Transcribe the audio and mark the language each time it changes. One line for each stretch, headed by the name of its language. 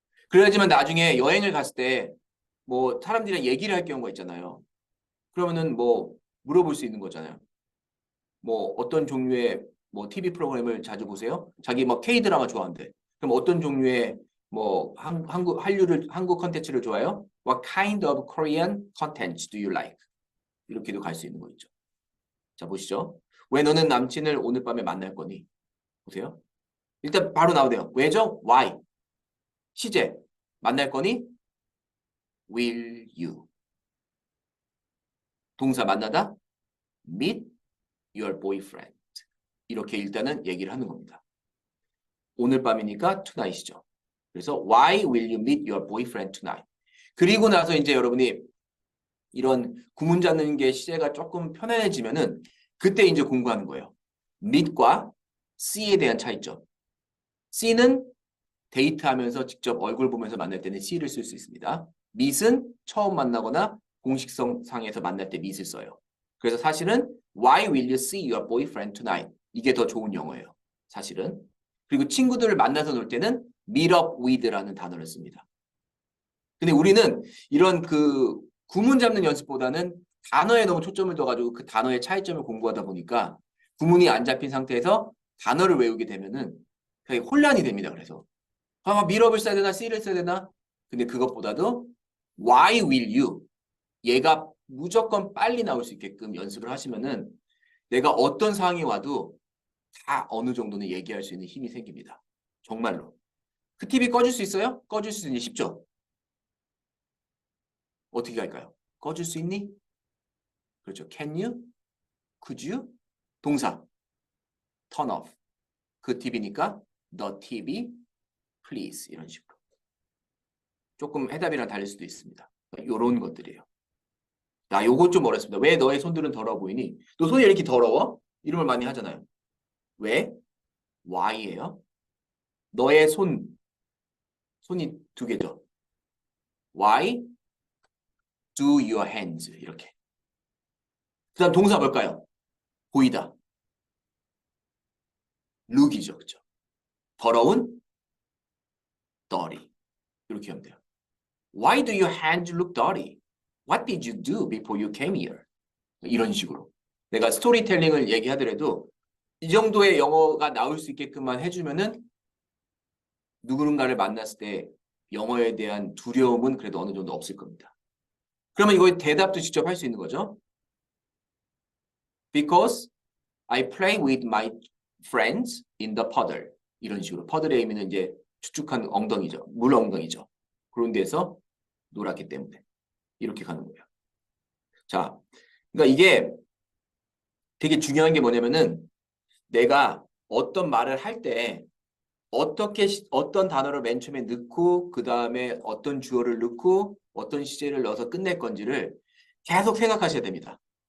Korean: 그래야지만 나중에 여행을 갔을 때 뭐 사람들이랑 얘기를 할 경우가 있잖아요. 그러면은 뭐 물어볼 수 있는 거잖아요. 뭐 어떤 종류의 뭐 TV 프로그램을 자주 보세요? 자기 뭐 K-드라마 좋아한대. 그럼 어떤 종류의 뭐 한국 컨텐츠를 좋아해요?
English: What kind of Korean content do you like?
Korean: 이렇게도 갈 수 있는 거 있죠. 자, 보시죠. 왜 너는 남친을 오늘 밤에 만날 거니? 보세요. 일단 바로 나오네요. 왜죠? Why? 시제. 만날 거니? Will you? 동사 만나다?
English: Meet your boyfriend.
Korean: 이렇게 일단은 얘기를 하는 겁니다. 오늘 밤이니까 tonight이죠.
English: 그래서 Why will you meet your boyfriend tonight?
Korean: 그리고 나서 이제 여러분이 이런 구문 잡는 게 시제가 조금 편안해지면은 그때 이제 공부하는 거예요. meet과 see에 대한 차이점. see는 데이트하면서 직접 얼굴 보면서 만날 때는 see를 쓸 수 있습니다. meet은 처음 만나거나 공식성 상에서 만날 때 meet을 써요.
English: 그래서 사실은 Why will you see your boyfriend tonight?
Korean: 이게 더 좋은 영어예요. 사실은. 그리고 친구들을 만나서 놀 때는 meet up with라는 단어를 씁니다. 근데 우리는 이런 그 구문 잡는 연습보다는 단어에 너무 초점을 둬가지고 그 단어의 차이점을 공부하다 보니까 구문이 안 잡힌 상태에서 단어를 외우게 되면은 되게 혼란이 됩니다. 그래서 meet up을 써야 되나 see를 써야 되나?
English: 근데 그것보다도 why will you?
Korean: 얘가 무조건 빨리 나올 수 있게끔 연습을 하시면은 내가 어떤 상황이 와도 다 어느 정도는 얘기할 수 있는 힘이 생깁니다. 정말로. 그 TV 꺼줄 수 있어요? 꺼줄 수 있니? 쉽죠? 어떻게 할까요? 꺼줄 수 있니? 그렇죠. Can you? Could you? 동사. Turn off. 그 TV니까 the TV, please. 이런 식으로. 조금 해답이랑 다를 수도 있습니다. 이런 것들이에요. 야, 요거 좀 어렵습니다. 왜 너의 손들은 더러워 보이니? 너 손이 이렇게 더러워? 이런 걸 많이 하잖아요. 왜? Why예요. 너의 손이 두 개죠.
English: Why do your hands?
Korean: 이렇게. 그 다음 동사 뭘까요? 보이다. look이죠. 그렇죠? 더러운 dirty. 이렇게 하면 돼요.
English: Why do your hands look dirty? What did you do before you came here?
Korean: 이런 식으로. 내가 스토리텔링을 얘기하더라도 이 정도의 영어가 나올 수 있게끔만 해주면은 누군가를 만났을 때 영어에 대한 두려움은 그래도 어느 정도 없을 겁니다. 그러면 이거의 대답도 직접 할 수 있는 거죠.
English: Because I play with my friends in the puddle.
Korean: 이런 식으로. 퍼들의 의미는 이제 축축한 엉덩이죠. 물 엉덩이죠. 그런 데서 놀았기 때문에. 이렇게 가는 거예요. 자, 그러니까 이게 되게 중요한 게 뭐냐면은 내가 어떤 말을 할 때 어떤 단어를 맨 처음에 넣고 그 다음에 어떤 주어를 넣고 어떤 시제를 넣어서 끝낼 건지를 계속 생각하셔야 됩니다.